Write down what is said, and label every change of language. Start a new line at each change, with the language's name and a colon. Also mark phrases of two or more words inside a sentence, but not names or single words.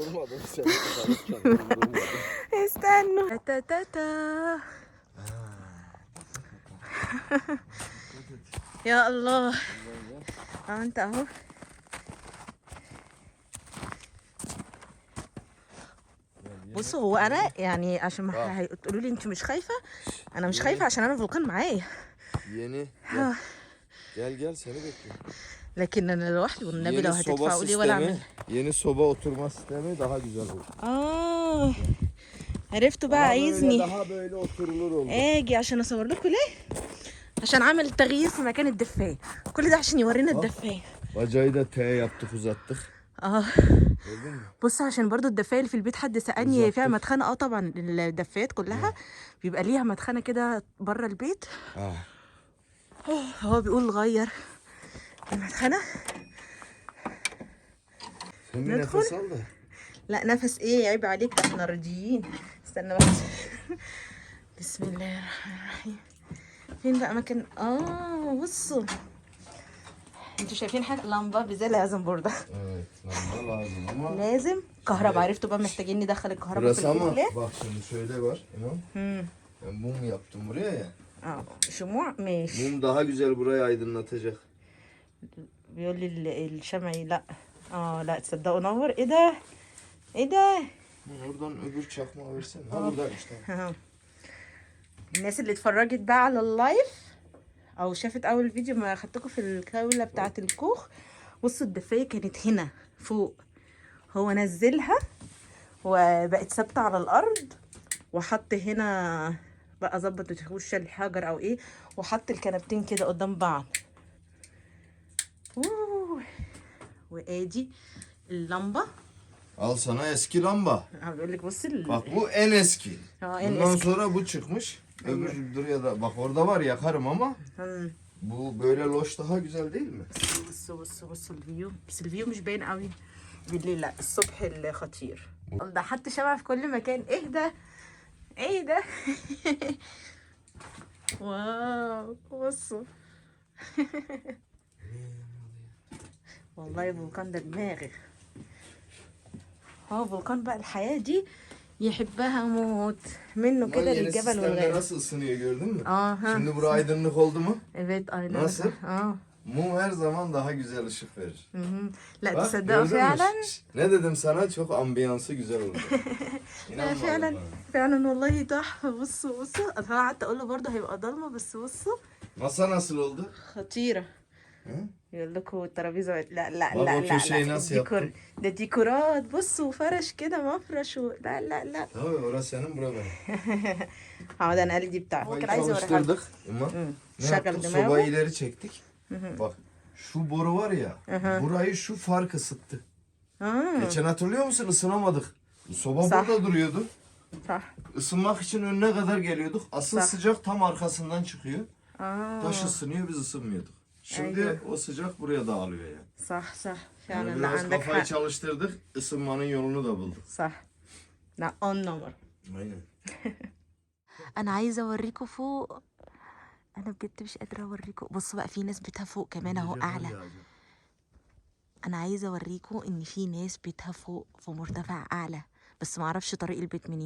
Turkish: Yorulmadım seni çıkarırken yorulmadım.
Arabic: استنوا تا تا تا. يا الله انت اهو. بصوا هو انا يعني عشان ما هتقولوا لي انت مش خايفه، انا مش خايفه عشان انا فولكان معايا.
Turkish: Yeni gel. Gel seni bekliyorum.
Arabic: لكن انا لوحدي والنبي لو
Turkish: Yeni soba
Arabic: هتدفعوا لي ولا اعمل.
Turkish: sistemi, yeni soba oturma sistemi daha güzel oldu.
Arabic: اه عرفتوا بقى
Turkish: Daha böyle,
Arabic: عايزني
Turkish: daha böyle oturulur oldu.
Arabic: اجي عشان اصور لكم ليه؟ عشان عمل تغيير في مكان الدفايه، كل ده عشان يورينا الدفايه.
Turkish: Bacayı da T yaptık uzattık.
Arabic: اه
Turkish: Gördün mü?
Arabic: بص عشان برضو الدفايه اللي في البيت حد سألني فيها مدخنه. اه طبعا الدفايات كلها بيبقى ليها مدخنه كده بره البيت. هو بيقول غير المدخنه.
Turkish: Sen bir nefes al da.
Arabic: لا نفس ايه عيب عليك ده احنا راضيين. استنى بس. بسم الله الرحمن الرحيم. فين بقى مكان بصوا انتوا شايفين حاجه لمبه بزي لازم برضه.
Turkish: Evet, lamba lazım ama.
Arabic: لازم كهرباء. عرفتوا بقى محتاجين ندخل الكهرباء في
Turkish: Burası ama
Arabic: البيت ليه؟
Turkish: bak şimdi şöyle var İmam. Ben mum yaptım buraya ya.
Arabic: شموع ماشي.
Turkish: Mum daha güzel burayı aydınlatacak.
Arabic: بيقول لي الشمعي لا. لا تصدقوا نور. ايه ده؟ ايه ده؟
Turkish: Oradan öbür çakmağı versene. Ha buradaymış tamam.
Arabic: الناس اللي اتفرجت بقى على اللايف او شافت اول فيديو ما خدتكم في الجوله بتاعه الكوخ، بصوا الدفايه كانت هنا فوق، هو نزلها وبقت ثابته على الارض وحط هنا بقى ظبط وش الحجر او ايه، وحط الكنبتين كده قدام بعض. وادي اللمبه.
Turkish: Al sana eski lamba.
Arabic: بيقول لك بص
Turkish: Bak bu en eski. en Bundan eski. sonra bu çıkmış. Öbür duruyor da bak orada var yakarım ama bu böyle loş daha güzel değil mi?
Arabic: بصوا الفيو. بس الفيو مش باين قوي بالليل، لا الصبح الخطير. ده حط شمع في كل مكان. ايه ده؟ ايه ده؟ واو بصوا. والله فولكان ده دماغي. فولكان بقى الحياة دي يحبها موت منه كده للجبل والغابة.
Turkish: Nasıl ısınıyor gördün mü?
Arabic: ها
Turkish: Şimdi bura aydınlık oldu mu? evet aynen. Nasıl?
Arabic: اه
Turkish: Mum her zaman daha güzel ışık verir.
Arabic: لا
Turkish: Bak,
Arabic: تصدقوا
Turkish: gördün mü?
Arabic: فعلا.
Turkish: Şşş, ne dedim sana? Çok ambiyansı güzel oldu.
Arabic: لا
Turkish: İnanmadın
Arabic: فعلا
Turkish: bana.
Arabic: فعلا والله تحفة. بصوا انا قعدت اقول له برضه هيبقى ضلمة بس بصوا
Turkish: Masa nasıl oldu?
Arabic: خطيرة.
Turkish: Hı?
Arabic: يقول لكم الترابيزة لا لا بابا لا لا
Turkish: köşeyi
Arabic: لا
Turkish: nasıl
Arabic: الديكور
Turkish: yaptın?
Arabic: ده ديكورات. بصوا فرش كده مفرش لا لا لا.
Turkish: Tabii orası senin bura benim.
Arabic: ده انا قال دي بتاعتي
Turkish: Sobayı
Arabic: كان عايز اوريها لكم.
Turkish: çalıştırdık. Ama ne Şakal yaptık? deme Sobayı bu. ileri çektik. Bak şu boru var ya. Burayı şu fark ısıttı. Geçen hatırlıyor musun? Isınamadık. Soba
Arabic: Sah.
Turkish: burada duruyordu.
Arabic: صح.
Turkish: Isınmak için önüne kadar geliyorduk. Asıl
Arabic: Sah.
Turkish: sıcak tam arkasından çıkıyor.
Arabic: اه
Turkish: Taş ısınıyor biz ısınmıyorduk. Şimdi Aynen. o sıcak buraya dağılıyor yani.
Arabic: صح صح فعلا.
Turkish: Yani
Arabic: لا
Turkish: biraz
Arabic: عندك
Turkish: kafayı
Arabic: حق.
Turkish: çalıştırdık. Isınmanın yolunu da bulduk.
Arabic: صح. لا اون نمر.
Turkish: Aynen.
Arabic: انا عايزه اوريكم فوق. انا بجد مش قادره اوريكم. بصوا بقى في ناس بيتها فوق كمان اهو اعلى. انا عايزه اوريكم ان في ناس بيتها فوق في مرتفع اعلى، بس ما اعرفش طريق البيت منين.